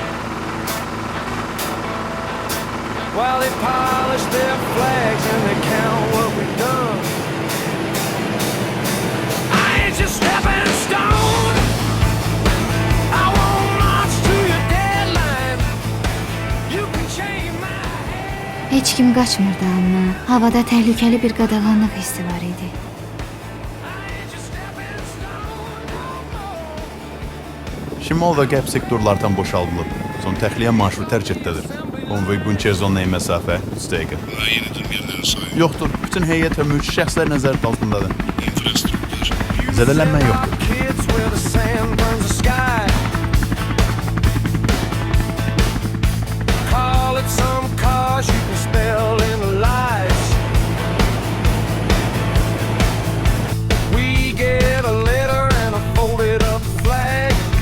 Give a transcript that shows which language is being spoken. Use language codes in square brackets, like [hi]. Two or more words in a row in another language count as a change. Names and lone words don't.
[en] while they polish their flags and they count what we've done. I ain't just stepping stone. I won't march to your deadline. You can change my head. [az] Heç kim qaçmırdı, amma havada təhlükəli bir qadağanlıq hissi var idi. Şimal və qərb sektorlardan boşaldılıb. Son təxliyə marşrutu tərk etdədir. Konvoy Bunker zonuna məsafə 3 dəqiqə. Yenidən yerləri sayın. Yoxdur, bütün heyət və mülki şəxslər nəzarət altındadır. İnfrastruktur. Zədələnmə yoxdur. [en] Kids where the sand burns the sky. Call it some cause you can spell in the lies. We get a letter and a folded up flag.